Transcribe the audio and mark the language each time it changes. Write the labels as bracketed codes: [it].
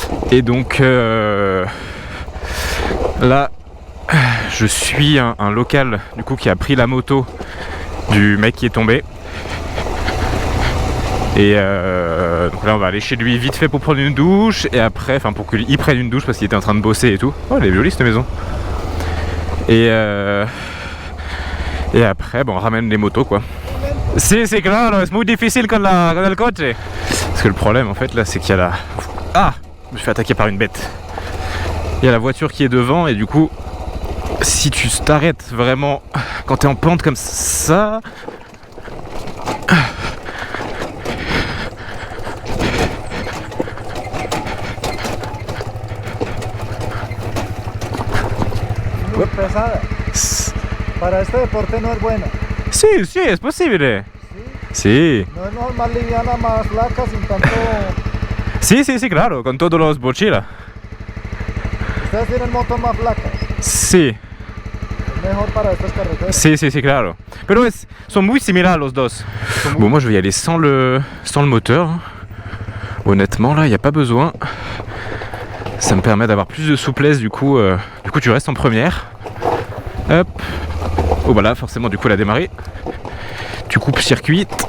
[fr] Et donc là, je suis un local du coup qui a pris la moto du mec qui est tombé. Et donc là on va aller chez lui vite fait pour prendre une douche, et après, enfin pour qu'il prenne une douche parce qu'il était en train de bosser et tout. Oh, elle est jolie cette maison. Et après, bon, on ramène les motos quoi. [es] Si, c'est claro, es muy difícil con el coche. [fr] Parce que le problème en fait là, c'est qu'il y a la... Ah, je me suis fait attaquer par une bête. Il y a la voiture qui est devant, et du coup, si tu t'arrêtes vraiment quand t'es en pente comme ça... [es] Muy pesada. Para este deporte no es buena. Sí, sí, es posible. Sí. No es mejor más liviana, más flaca, sin tanto... Sí, sí, sí, claro, con todos los mochilas. Ustedes tienen motos más flacas. Sí, Es mejor para estas carreteras. si, si, si, claro. Pero [fr] sont [es] muy [fr] similaires [es] los dos. [fr] Bon, moi je vais y aller sans le moteur. Honnêtement, là, il n'y a pas besoin. Ça me permet d'avoir plus de souplesse, du coup tu restes en première. Hop. Oh bah là, forcément, du coup, elle a démarré. Tu coupes circuit.